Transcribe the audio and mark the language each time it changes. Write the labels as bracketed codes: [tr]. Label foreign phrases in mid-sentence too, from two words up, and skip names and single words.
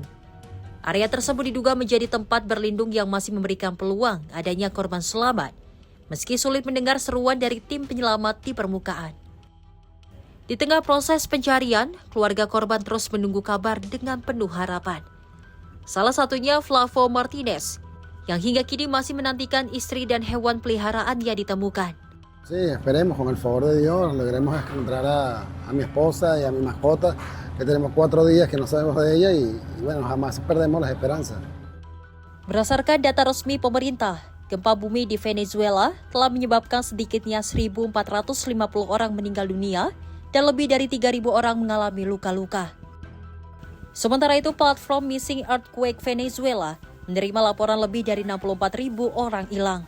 [id] Area tersebut diduga menjadi tempat berlindung yang masih memberikan peluang adanya korban selamat, meski sulit mendengar seruan dari tim penyelamat di permukaan. Di tengah proses pencarian, keluarga korban terus menunggu kabar dengan penuh harapan. Salah satunya Flavo Martinez, yang hingga kini masih menantikan istri dan hewan peliharaan yang ditemukan. [es] Sí, esperemos con el favor de Dios logremos encontrar a mi esposa y a mi mascota, que tenemos 4 días que no sabemos de ella y bueno, jamás perdemos las esperanzas. [id] Berdasarkan data resmi pemerintah, gempa bumi di Venezuela telah menyebabkan sedikitnya 1.450 orang meninggal dunia dan lebih dari 3.000 orang mengalami luka-luka. Sementara itu, platform Missing Earthquake Venezuela menerima laporan lebih dari 64.000 orang hilang.